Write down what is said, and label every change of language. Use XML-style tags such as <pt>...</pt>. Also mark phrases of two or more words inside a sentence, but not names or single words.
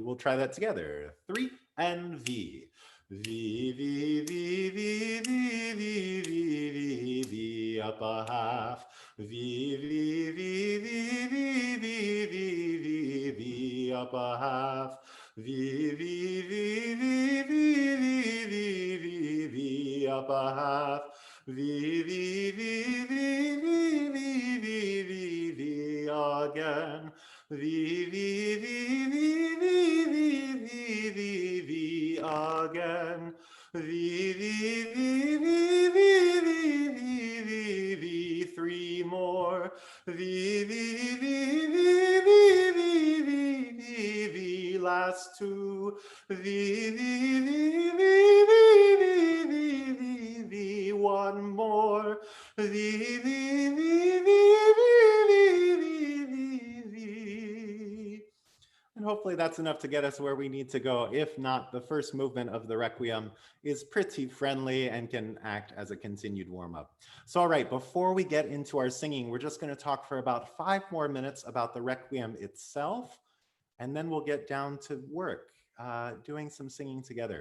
<en>We'll try that together. 3 and V. V, V, V, V, V, V, V, V, V, up a half. V, V, V, V, V, V, V, V, V, up a half. V, V, V, V, V, V, V, V, V, up a half. V, V, V, V, V, V, V, V, V, again. V, V, V, V, V, V, V, V, V, again. V, V, V, V, V, V, V, V, V, 3 more. V, V, V, V, V, V, V, V, V, last 2. V, V, V, V, V, V, V, V, V, 1 more. V, V, V, V, V, V, V, V, V. And hopefully that's enough to get us where we need to go. If not, the first movement of the Requiem is pretty friendly and can act as a continued warm-up. So all right, before we get into our singing, we're just going to talk for about 5 more minutes about the Requiem itself, and then we'll get down to work, doing some singing together.</en>